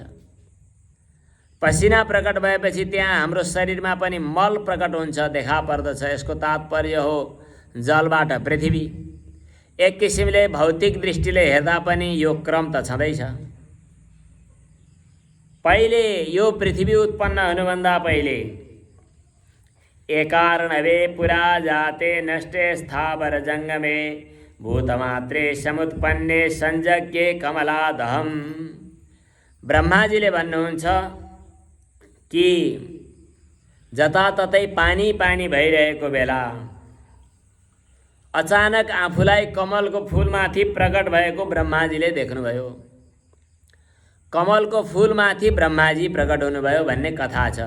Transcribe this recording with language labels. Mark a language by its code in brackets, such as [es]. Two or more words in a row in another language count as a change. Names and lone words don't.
[ne] पसिना प्रकट भएपछि त्यहाँ हाम्रो शरीरमा पनि मल प्रकट हुन्छ, देखा पर्दछ। यसको तात्पर्य हो जलबाट पृथ्वी। एक किसिमले भौतिक दृष्टिले हेर्दा पनि यो क्रम त छँदैछ। पहिले यो पृथ्वी उत्पन्न हुनुभन्दा पहिले [sa] एकार्णवे पुरा जाते नष्टे स्थावर जङ्गमे भूतमात्रे समुत्पन्ने संयज्ञे कमलादहम। [ne] ब्रह्माजीले भन्नुहुन्छ कि जताततै पानी पानी भइरहेको बेला अचानक आफूलाई कमलको फूलमाथि प्रकट भएको ब्रह्माजीले देख्नुभयो। कमलको फूलमाथि ब्रह्माजी प्रकट हुनुभयो भन्ने कथा छ।